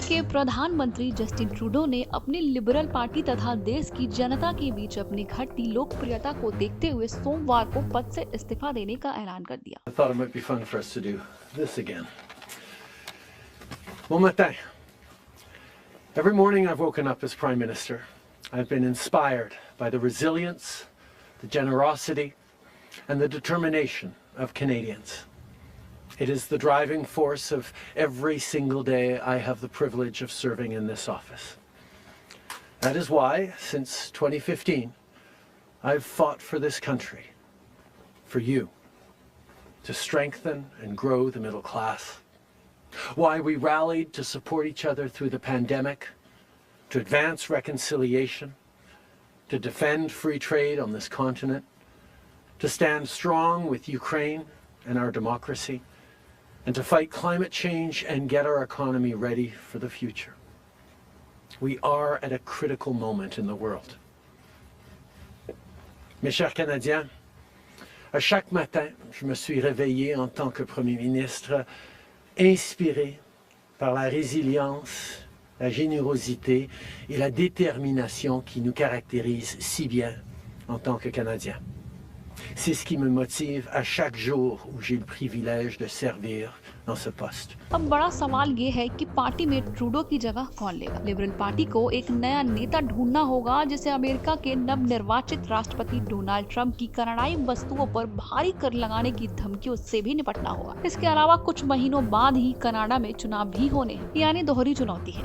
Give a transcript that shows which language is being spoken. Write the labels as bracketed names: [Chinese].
[Hindi] प्रधानमंत्री Justin Trudeau ने अपनी लिबरल पार्टी तथा देश की जनता के बीच अपनी घटती लोकप्रियता को देखते हुए सोमवार को पद से इस्तीफा देने का ऐलान कर दिया। [English] I thought it might be fun for us to do this again. [French] Bon matin. [English] Every morning I've woken up as Prime Minister. I've been inspired by the resilience, the generosity, and the determination of Canadians. It is the driving force of every single day I have the privilege of serving in this office. That is why, since 2015, I've fought for this country, for you, to strengthen and grow the middle class. Why we rallied to support each other through the pandemic, to advance reconciliation, to defend free trade on this continent, to stand strong with Ukraine and our democracy, and to fight climate change and get our economy ready for the future. We are at a critical moment in the world. [French] Mes chers Canadiens, à chaque matin, je me suis réveillé en tant que Premier ministre, inspiré par la résilience, la générosité et la détermination qui nous caractérisent si bien en tant que Canadiens. C'est ce qui me motive à chaque jour où j'ai le privilège de servir dans ce poste. [Hindi] अब बड़ा सवाल ये है कि party में Trudeau की जगह कौन लेगा। लिबरल पार्टी को एक नया नेता ढूंढना होगा जिसे अमेरिका के नवनिर्वाचित राष्ट्रपति डोनाल्ड ट्रंप की कनाडाई वस्तुओं पर भारी कर लगाने की धमकियों से भी निपटना होगा। इसके अलावा कुछ महीनों बाद ही कनाडा में चुनाव भी होने हैं, यानी दोहरी चुनौती है।